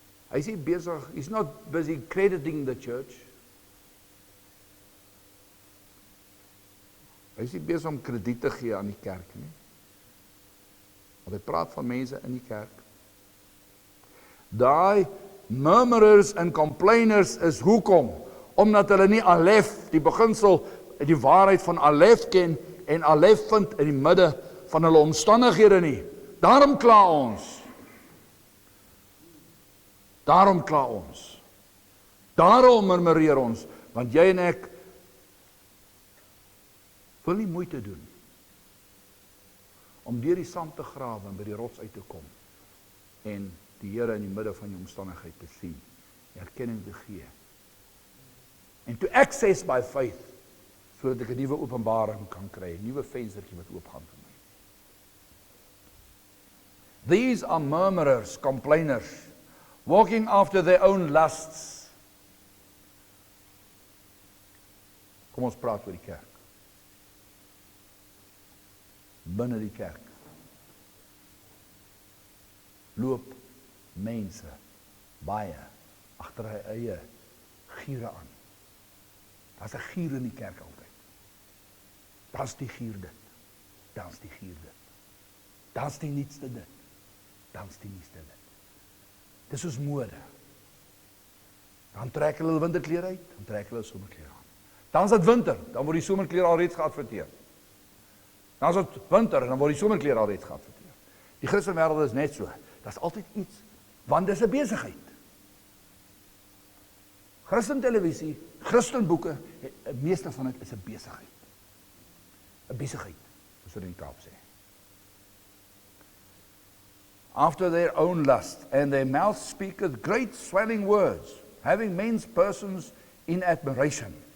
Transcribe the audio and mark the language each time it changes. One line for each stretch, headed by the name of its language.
Afrikaans: Hy sê besig,
English: he's not busy crediting the church.
Afrikaans: Hy is nie besig om krediet te gee aan die kerk nie. Want hy praat van mense in die kerk. Daai murmurers en complainers is hoekom? Omdat hulle nie Alef, die beginsel, die waarheid van Alef ken, en Alef vind in die midde van hulle omstandighede nie. Daarom kla ons. Daarom kla ons. Daarom murmureer ons, want jy en ek wil nie moeite doen om deur die sand te grawe en by die rots uit te kom en die Here in die midde van die omstandigheid te sien, erkenning te gee en
English: to access by faith,
Afrikaans: sodat ek 'n nuwe openbaring kan kry, 'n nuwe venstertjie wat oopgaan vir my.
English: These are murmurers, complainers, walking after their own lusts.
Afrikaans: Kom ons praat oor die kerk. Binne die kerk loop mense baie agter hy eie giere aan. Daar's 'n gier in die kerk altyd. Daar's die gier dit. Daar's die gier dit. Daar's die nietste dit. Daar's die nietste dit. Dis soos mode. Dan trek hulle winterklere uit, dan trek hulle somerklere aan. Dan is dit winter, dan word die somerklere alreeds geadverteer. Dan is dit winter en dan word die somerklere alreeds geadverteer. Die Christelike wêreld is net so. Daar's altyd iets, want dis 'n besigheid. Christen televisie, Christen boeke, meeste van dit is 'n besigheid. 'n Besigheid, soos hulle in die Kaap sê.
English: After their own lust, and their mouth speaketh great swelling words, having men's persons in admiration.